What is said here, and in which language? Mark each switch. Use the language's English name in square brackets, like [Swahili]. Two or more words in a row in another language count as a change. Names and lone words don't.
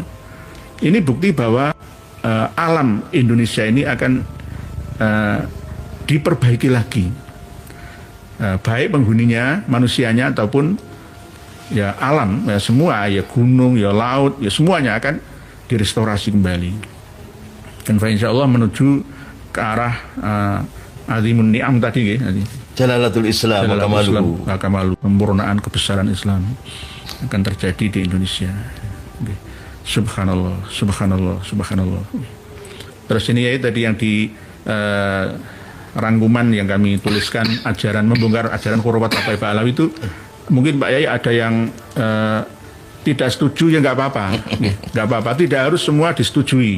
[Indonesian] Ini bukti bahwa alam Indonesia ini akan diperbaiki lagi. Baik penghuninya, manusianya, ataupun ya alam, ya semua, ya gunung, ya laut, ya semuanya akan direstorasi kembali. Dan [Arabic] إن شاء الله [Indonesian] menuju ke arah azimun ni'am tadi ya. [Arabic] جلالة الإسلام و [Indonesian] kamalu, pempurnaan kebesaran Islam akan terjadi di Indonesia. [Arabic] سبحان الله سبحان الله سبحان الله. [Indonesian] Terus ini ya tadi yang di rangkuman yang kami tuliskan, ajaran membongkar ajaran khurafat Bapak Alawi itu, mungkin Pak Yai ada yang tidak setuju, ya nggak apa-apa, nggak apa-apa, tidak harus semua disetujui.